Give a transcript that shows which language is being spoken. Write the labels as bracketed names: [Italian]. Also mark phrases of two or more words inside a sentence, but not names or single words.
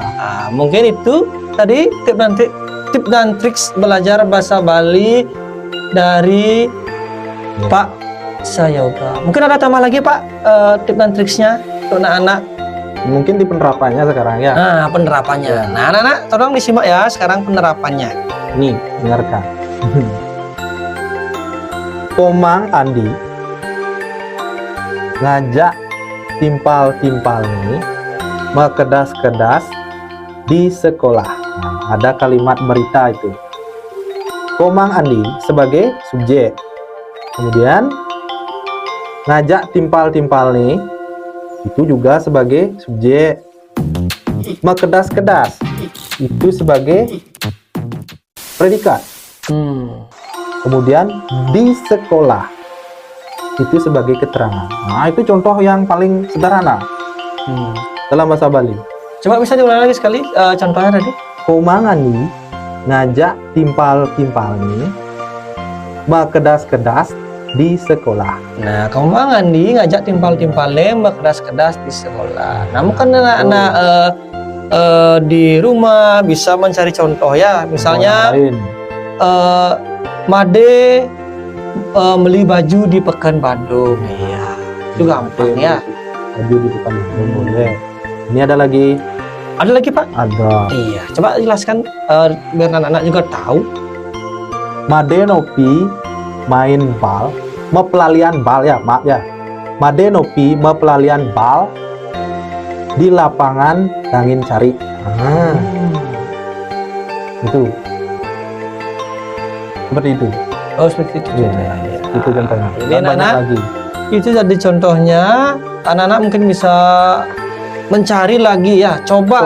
[Indonesian] Nah, mungkin itu tadi tip dan triks belajar bahasa Bali dari Pak Sayoga. Mungkin ada tambah lagi Pak, tip dan triksnya untuk anak-anak. Mungkin di penerapannya sekarang ya. Nah, penerapannya. Nah, anak-anak tolong disimak ya sekarang penerapannya. Nih, dengarkan. [Balinese] Komang Andi ngajak timpal-timpal nih mekedas-kedas di sekolah. [Indonesian] Nah, ada kalimat berita itu. Komang Andi sebagai subjek. Kemudian [Balinese] ngajak timpal-timpal nih [Indonesian] itu juga sebagai subjek. Mekedas-kedas itu sebagai predikat. Kemudian di sekolah itu sebagai keterangan. Nah, itu contoh yang paling sederhana dalam bahasa Bali. Coba bisa diulang lagi sekali contohnya tadi. [Balinese] Komangani ngajak timpal-timpal nih kedas-kedas di sekolah. Nah, kembangan nih ngajak timpal-timpalnya kedas-kedas di sekolah. [Indonesian] Namun kan anak-anak di rumah bisa mencari contoh ya. Misalnya Made beli baju di Pekan Bandung. Iya, itu gampang ya. Baju di Pekan Bandung boleh. Ini ada lagi. Ada lagi Pak? Ada. Iya, coba jelaskan biar anak-anak juga tahu. Made Nopi main bal, [Balinese] mepelalian bal [Indonesian] ya, maaf ya. [Balinese] Made Nopi mepelalian bal di lapangan Dangin Cari. [Indonesian] Itu. Seperti itu. Oh, seperti itu. Ya, itu contohnya. Jadi Dan banyak anak-anak, lagi. itu jadi contohnya. Anak-anak mungkin bisa mencari lagi ya, coba